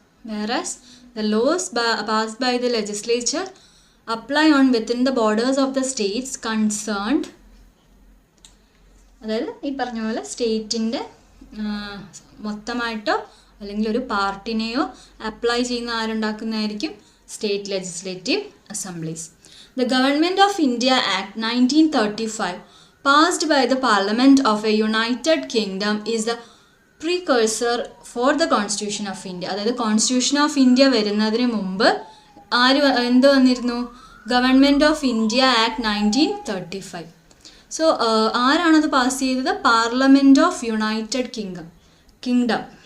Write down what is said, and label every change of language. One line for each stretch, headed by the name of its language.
English: whereas the laws passed by the legislature apply on within the borders of the states concerned.
Malayalam: അതായത് ഈ പറഞ്ഞ പോലെ സ്റ്റേറ്റിൻ്റെ മൊത്തമായിട്ടോ അല്ലെങ്കിൽ ഒരു പാർട്ടിനെയോ അപ്ലൈ ചെയ്യുന്ന ആരുണ്ടാക്കുന്നതായിരിക്കും? State legislative assemblies.
English: The government of India act 1935 passed by the Parliament of a United Kingdom is the precursor for the Constitution of India.
Malayalam: അതായത് constitution of India വരുന്നതിന് മുമ്പ് എന്ത് വന്നിരുന്നു? Government of India act 1935. So ആരാണത് pass ചെയ്തത്? Parliament of United kingdom.